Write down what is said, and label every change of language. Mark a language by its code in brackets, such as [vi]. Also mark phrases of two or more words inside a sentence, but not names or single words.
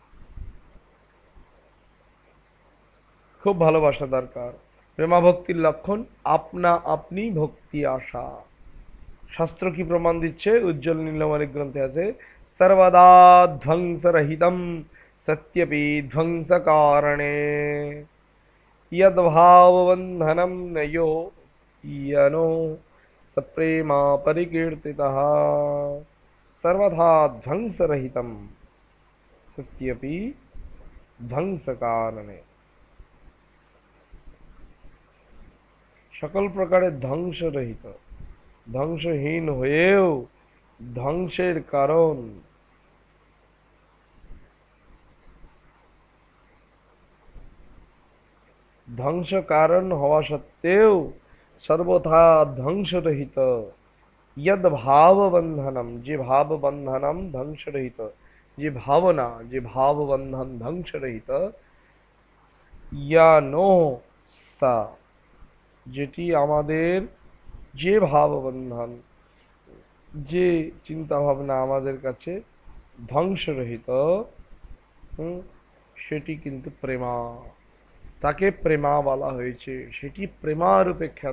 [bn] খুব ভালোবাসা দরকার। প্রেমা ভক্তির লক্ষণ আপনা আপনি ভক্তি আসা। শাস্ত্র কি প্রমাণ দিচ্ছে? উজ্জ্বল নীলমণি গ্রন্থে আছে, [sa] সর্বদা ধ্বংসরহিতম সত্যপি ধ্বংস কারণে यद्भावबन्धनं न यो यनो सप्रेमा परिकीर्तितः सर्वथा ধ্বংসরহিতম সত্যপি ধ্বংস কারণে। [bn] সকল প্রকারের ধ্বংসরহিত, ধ্বংসহীন হয়েও ধ্বংসের কারণ, ধ্বংস কারণ হওয়া সত্ত্বেও সর্বথা ধ্বংসরহিত। [sa] यद भाव बंधनम, [bn] যে ভাব বন্ধনম ধ্বংসরহিত, যে ভাবনা, যে ভাব বন্ধন ধ্বংসরহিত, [sa] ইয়া নো সা, [bn] যেটি আমাদের, যে ভাব বন্ধন, যে চিন্তা ভাবনা আমাদের কাছে ধ্বংসরহিত, সেটি কিন্তু প্রেমা, তাকে প্রেমা বলা হয়েছে, সেটি প্রেমারূপে খ্যাত।